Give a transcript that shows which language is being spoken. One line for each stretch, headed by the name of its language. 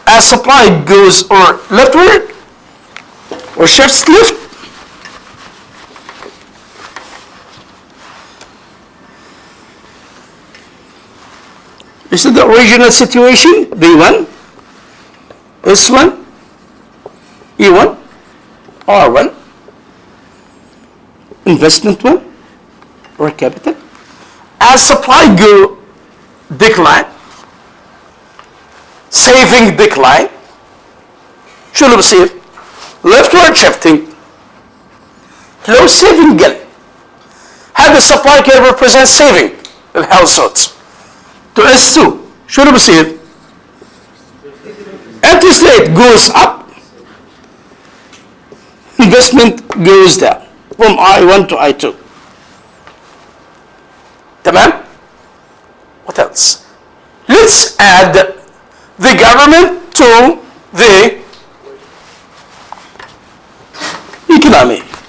English: As supply goes or leftward or shifts left, this is the original situation, B1, S1, E1, R1, investment 1, or capital. As supply decline, saving decline,
Arabic: شو اللي بصير؟
English: leftward shifting, low saving قل.
Arabic: هذا السبلاي كان
English: represent saving للhouseholds. To S2
Arabic: شو اللي بصير؟
English: interest rate goes up, investment goes down from I1 to I2.
Arabic: تمام؟
English: What else? Let's add the government to the economy.